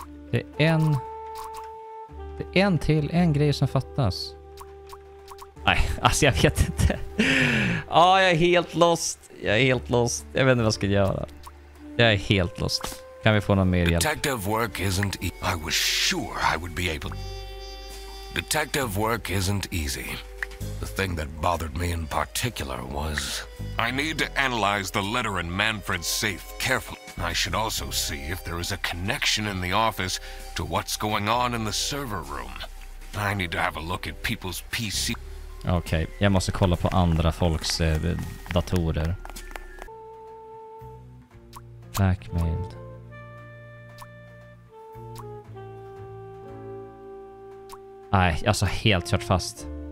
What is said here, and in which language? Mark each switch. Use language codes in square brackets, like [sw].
[sv] Det är en grej som fattas. Nej, alltså jag vet inte. Jag är helt lost. Jag vet inte vad jag ska göra. Jag är helt lost. Kan vi få någon mer hjälp? [en] Detective work isn't I was sure I would be able. Detective work isn't easy. The thing that bothered me in particular was I need to analyze the letter in Manfred's safe carefully. I should also see if there is a connection in the office to what's going on in the server room. I need to have a look at people's PC. [sv] Okej, jag måste kolla på andra folks datorer. [en] Blackmailed. [sv] Nej, alltså helt kört fast.